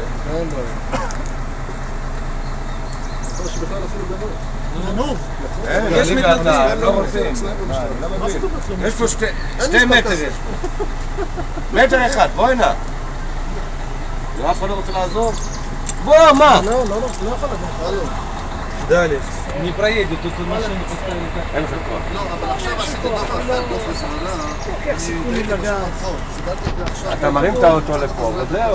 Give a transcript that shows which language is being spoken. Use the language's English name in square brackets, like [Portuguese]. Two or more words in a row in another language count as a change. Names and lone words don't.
[Hebrew] בעיה. שבכלל אפילו גנוב. גנוב? יש מתנדבים, הם לא רוצים. יש פה 2 מטר יש פה. מטר אחד, בואי נע. אף אחד לא רוצה לעזור? בוא, מה? לא יכול לגעת. דליה, [Russian] не проедет, тут машину поставили так. [Hebrew] אין לך כוח. לא, אבל עכשיו עשיתי דוח אחר, דוח לסמדה. לוקח סיכונים לגעת. סידרתי את זה עכשיו. אתה מרים את האוטו לפה, וזהו.